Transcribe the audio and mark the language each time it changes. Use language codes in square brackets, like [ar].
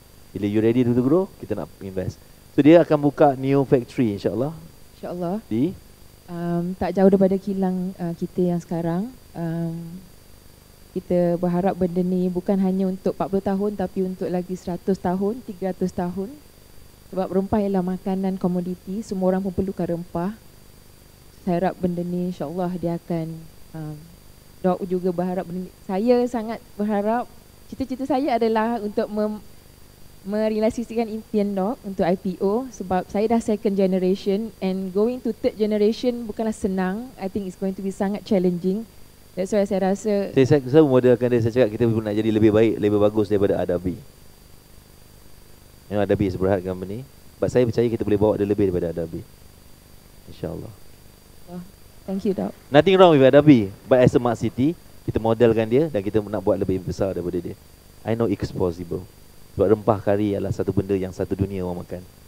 [ms] Bila [en] you ready to grow, [ms] kita nak [en] invest. [ms] So dia akan buka [en] new factory [ms] insyaAllah. InsyaAllah. Di? Tak jauh daripada kilang kita yang sekarang. Kita berharap benda ni bukan hanya untuk 40 tahun tapi untuk lagi 100 tahun, 300 tahun. Sebab rempah ialah makanan komoditi, semua orang pun perlukan rempah. Saya harap benda ni insyaAllah dia akan Dok juga berharap benda ni. Saya sangat berharap, cita-cita saya adalah untuk merealisasikan impian dok untuk IPO sebab saya dah [en] second generation and going to third generation [ms] bukanlah senang. [en] I think it's going to be [ms] sangat [en] challenging. That's why [ms] saya rasa Saya modelkan dia, saya cakap kita nak jadi lebih baik, lebih bagus daripada Adabi. Yang Adabi is berhad company. But saya percaya kita boleh bawa dia lebih daripada Adabi. InsyaAllah. [en] oh, thank you dok. Nothing wrong with Adabi, but as a smart city, [ms] kita modelkan dia dan kita nak buat lebih besar daripada dia. [en] I know it's possible. [ms] Sebab rempah kari adalah satu benda yang satu dunia orang makan.